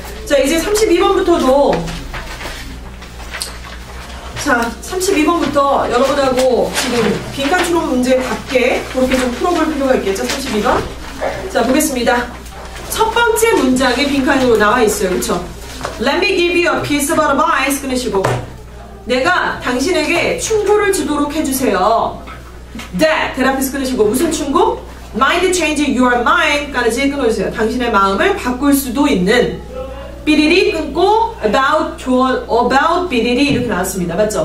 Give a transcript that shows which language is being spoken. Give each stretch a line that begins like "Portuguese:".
Korean: 자, 이제 32번부터도 자, 32번부터 여러분하고 지금 빈칸 추론 문제답게 그렇게 좀 풀어볼 필요가 있겠죠? 32번. 자, 보겠습니다. 첫 번째 문장이 빈칸으로 나와 있어요. 그쵸?
English: Let me give you a piece of advice.
Korean: 끊으시고. 내가 당신에게 충고를 주도록 해주세요. That. 대답해서 끊으시고. 무슨 충고? Mind change your mind. 까지 끊어주세요. 당신의 마음을 바꿀 수도 있는. 삐리리 끊고 about 삐리리 이렇게 나왔습니다. 맞죠?